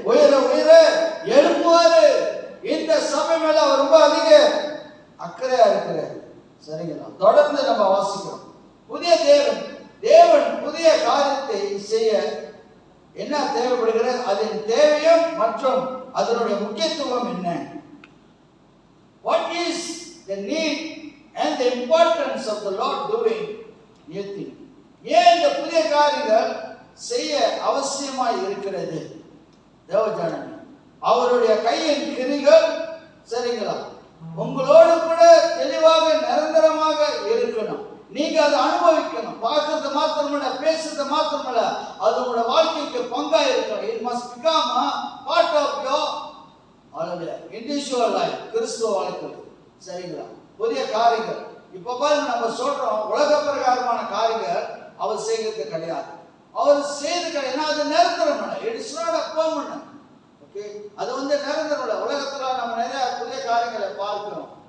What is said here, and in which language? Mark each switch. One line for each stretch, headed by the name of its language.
Tamil: உயர எழுப்புவாரு. இந்த சபை மேல அவர் ரொம்ப அதிக அக்கறையா இருக்கிறார். சரிங்களா? தொடர்ந்து நம்ம வாசிக்கிறோம். புதிய தேவன் புதிய காரியத்தை செய்ய என்ன தேவைப்படுகிறது? அதன் தேவையும் மற்றும் அதனுடைய முக்கியத்துவம் என்ன?
English: What is the need and the importance of the Lord doing new thing?
Tamil: ஏன் இந்த புதிய காரியங்கள் செய்ய அவசியமாய் இருக்கிறது? தேவஜனமே, அவருடைய கையின் கிரிகள் சரிங்களா உங்களோடு கூட தெளிவாக நிரந்தரமாக இருக்கணும். நீங்க அதை அனுபவிக்கணும். பார்க்கறது மாத்திரமல்ல, பேசுறது மாத்திரமல்ல, அது உங்களோட வாழ்க்கைக்கு பங்கா இருக்கணும்.
English: It must become a part of your individual life.
Tamil: கிறிஸ்துவ வாழ்க்கை. சரிங்களா? புதிய காரியங்கள் இப்ப பாருங்க, நம்ம சொல்றோம் உலக பிரகாரமான காரியங்கள் அவர் செய்கிறது கிடையாது. அவர் செய்து கிடையாது. அது நிரந்தரம்.
English: It's not a permanent.
Tamil: Okay, அது வந்து நிரந்தரம் இல்லை. உலகத்துல நம்ம நிறைய புதிய காரியங்களை பார்க்கிறோம்.